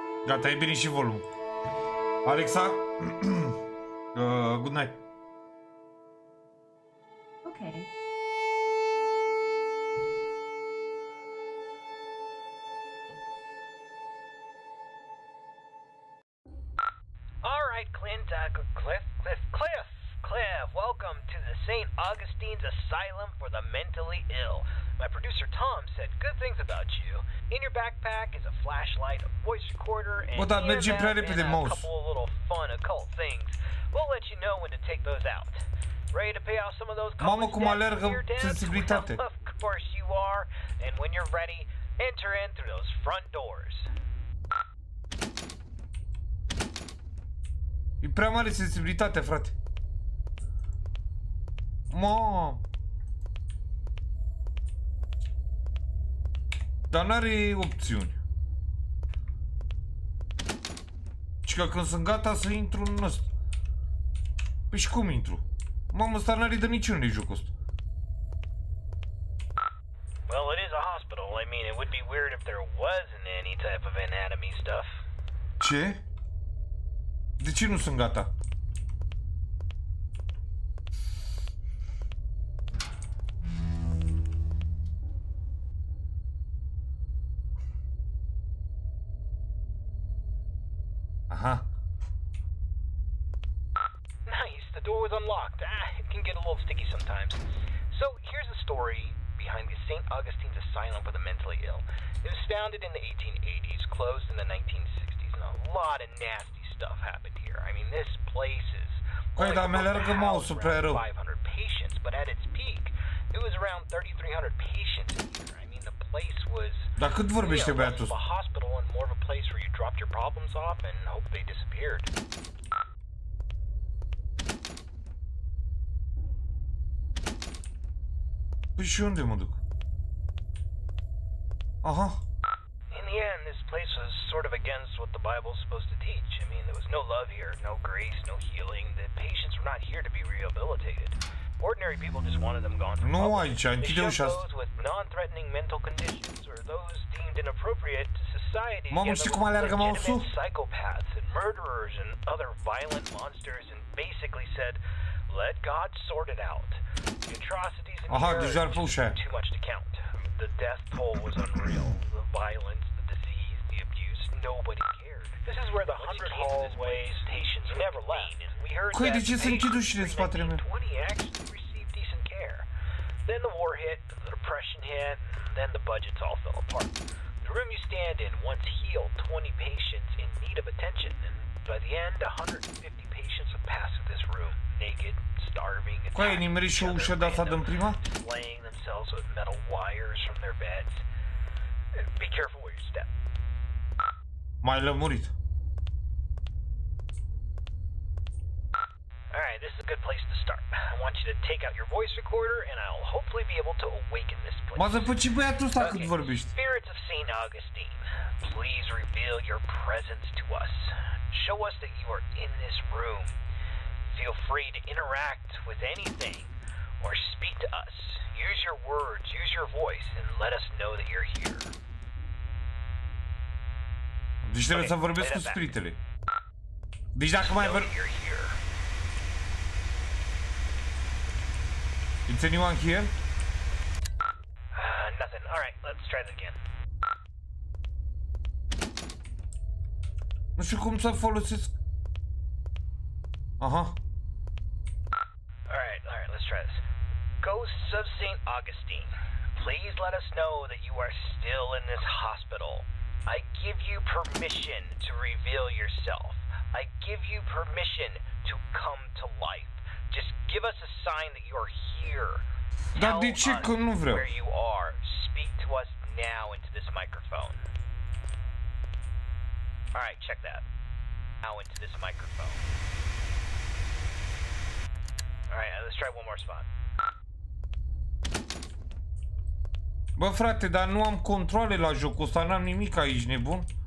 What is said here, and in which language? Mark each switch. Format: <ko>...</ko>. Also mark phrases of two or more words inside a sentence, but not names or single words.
<ro>Gata, e bine și volumul. Alexa,</ro> <en>good night. Okay. All right, Cliff, welcome to the St. Augustine's Asylum for the Mentally Ill. My producer Tom said good things about you. In your backpack is a flashlight, a voice recorder, and</en> <ro>Bă, dar merge prea repede,</ro> <en>a mouse. couple of little fun occult things. We'll let you know when to take those out. Ready to pay off some of those</en> <ro>Mamă,</ro> <en>college</en> <ro>cum</ro> <en>debts</en> <ro>alergă</ro> <en>with your debts?</en> <ro>sensibilitate.</ro> <en>Well, of course you are. And when you're ready, enter in through those front doors.</en> <ro>E prea mare sensibilitatea, frate. Mă. Dar n-are opțiuni. Și că când sunt gata să intru în ăsta. Păi și cum intru? Mamă, ăsta n-are de niciunde jocul ăsta.</ro> <en>Well, it is a hospital. I mean, it would be weird if there wasn't any type of anatomy stuff.</en> <ro>Ce? De ce nu sunt gata? Aha.</ro> <en>Nice, the door was unlocked. It can get a little sticky sometimes. So, here's the story behind the St. Augustine's Asylum for the Mentally Ill. It was founded in the 1880s, closed in the 1960s, and a lot of nasty stuff happened here. I mean, this place is</en> <ro>Păi, dar mi-alergă mouse-ul prea rău.</ro> <en>500 patients, but at its peak, it was around 3,300 patients a year. I mean, the place was</en> <ro>Dar cât vorbește băiatul</ro> <en>less of</en> <ro>ăsta?</ro> <en>a hospital and more of a place where you dropped your problems off and hope they disappeared.</en> <ro>Păi și unde mă duc? Aha.</ro> <en>In the end, this place was sort of against what the Bible's supposed to teach. I mean, there was no love here, no grace, no healing. The patients were not here to be rehabilitated. Ordinary people just wanted them gone.</en> <ro>Nu aici, închide ușa asta.</ro> <en>Those with non-threatening mental conditions or those deemed inappropriate to society.</en> <ro>Mamă, știi cum alergă mouse-ul?</ro> <en>Psychopaths and murderers and other violent monsters, and basically said, "Let God sort it out." The atrocities in Aha, here</en> <ro>deja ar pe ușa aia.</ro> <en>too much to count. The death toll was unreal. The violence, the disease, the abuse, nobody cared. This is where the 100 hallways stations never left. We heard</en> <ro>Coi,</ro> <en>that</en> <ro>de ce se închid ușile în spatele meu?</ro> <en>20 actually received decent care. Then the war hit, the depression hit, and then the budgets all fell apart. The room you stand in once healed 20 patients in need of attention, and by the end, 150 patients would pass through this room, naked, starving,</en> <ro>Coi, ai nimerit și o ușă de asta din prima?</ro> <en>slaying themselves with metal wires from their beds. Be careful where you step.</en> <ro>Mai lămurit.</ro> <en>Alright, this is a good place to start. I want you to take out your voice recorder and I'll hopefully be able to awaken this place.</en> <ro>Mă zăpăci băiatul ăsta cât vorbești.</ro> <en>Spirits of St. Augustine, please reveal your presence to us. Show us that you are in this room. Feel free to interact with anything or speak to us. Use your words, use your voice, and let us know that you're here.</en> <ro>Deci trebuie să vorbesc cu spiritele. Deci dacă mai vor...</ro> <en>You're here. Is anyone here? Nothing. Alright, let's try that again.</en> <ro>Nu știu cum să folosesc. Aha.</ro> <en>Alright, let's try this. Ghosts of St. Augustine, please let us know that you are still in this hospital. I give you permission to reveal yourself. I give you permission to come to life. Just give us a sign that you are here.</en> <ro>Dar de ce că nu vreau?</ro> <en>Where you are. Speak to us now into this microphone. Alright, check that. Now into this microphone. Alright, let's try one more spot.</en> <ro>Bă, frate, dar nu am controle la jocul ăsta, n-am nimic aici, nebun.</ro>